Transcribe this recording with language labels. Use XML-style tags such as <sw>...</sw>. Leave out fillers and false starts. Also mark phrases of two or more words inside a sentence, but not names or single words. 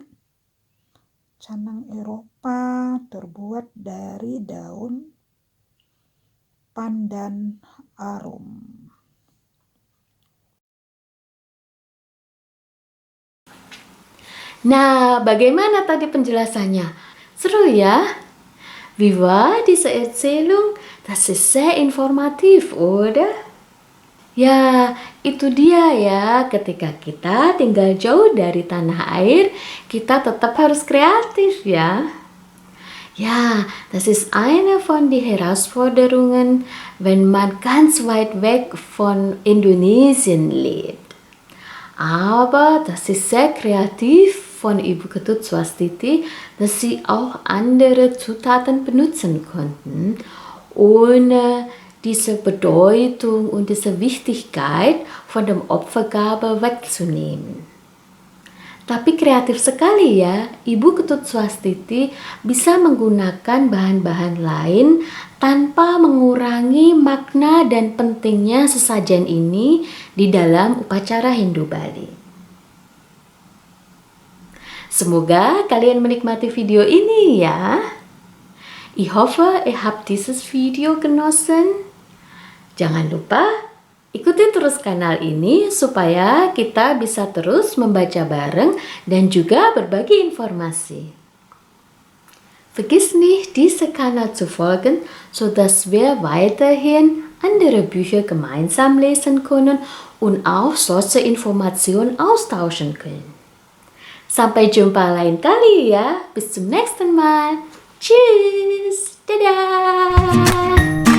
<id>Canang Eropa terbuat dari daun pandan arum. Nah, bagaimana tadi penjelasannya? Seru ya?</id> <de>Wie war diese Erzählung? Das ist sehr informativ, oder?</de> <id>Ya, itu dia ya. Ketika kita tinggal jauh dari tanah air, kita tetap harus kreatif ya.</id> <de>Ja, das ist eine von den Herausforderungen, wenn man ganz weit weg von Indonesien lebt. Aber das ist sehr kreativ von Ibu Ketut Swastiti, dass sie auch andere Zutaten benutzen konnten, ohne diese Bedeutung und diese Wichtigkeit von der Opfergabe wegzunehmen.</de> <id>Tapi kreatif sekali ya, Ibu Ketut Swastiti bisa menggunakan bahan-bahan lain tanpa mengurangi makna dan pentingnya sesajen ini di dalam upacara Hindu Bali. Semoga kalian menikmati video ini ya.</id> <de>Ich hoffe, ihr habt dieses Video genossen.</de> <id>Jangan lupa ikuti terus kanal ini supaya kita bisa terus membaca bareng dan juga berbagi informasi.</id> <de>Vergiss nicht, diese Kanal zu folgen, sodass wir weiterhin andere Bücher gemeinsam lesen können und auch solche Informationen austauschen können.</de> <id>Sampai jumpa lain kali ya.</id> <de>Bis zum nächsten Mal. Tschüss. Dadah.</de>